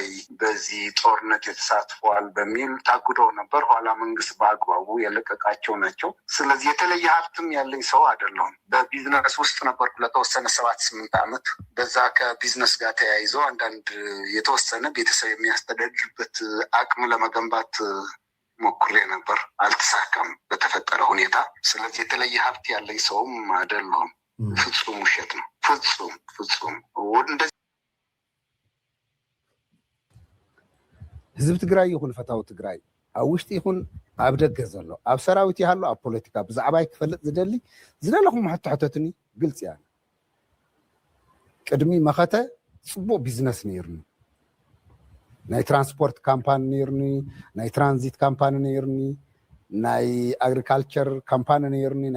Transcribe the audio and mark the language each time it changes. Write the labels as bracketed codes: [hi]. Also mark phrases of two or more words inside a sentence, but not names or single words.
[am] በዚህ ጦርነት የተሳትፏል በሚል ታጉደው ነበር ኋላ መንግስት በአግባቡ የለቀቃቸው ናቸው ስለዚህ የተለየ ሀብትም ያለኝ ሰው አይደለሁም በቢዝነስ ውስጥ ነበርኩ ለተወሰነ 7-8 ዓመት በዛ ከቢዝነስ ጋር ተያይዞ አንዳንድ የተወሰነ ቤተሰብ የሚያስተዳድርበት አቅም ለመገንባት ሞክሬ ነበር አልተሳካም በተፈጠረ ሁኔታ ስለዚህ የተለየ ሀብት ያለኝ ሰውም አይደለሁም ፍጹም ውሸት ነው ፍጹም [ti] ህዝብ ትግራይ ይሁን ፈታው ትግራይ ኣብ ውሽጢ ይሁን ኣብ ደገ ዘሎ ኣብ ሰራዊት ይሃሉ ኣብ ፖለቲካ ብዛዕባይ ክፈልጥ ዝደሊ ዝደለኹም ሕቶሕተትኒ ግልጽ እያ ቅድሚ መኸተ ጽቡቅ ቢዝነስ ነይርኒ ናይ [en] transport company [ti] ነይርኒ ናይ [en] transit company [ti] ነይርኒ ናይ [en] agriculture company [ti] ነይርኒ ናይ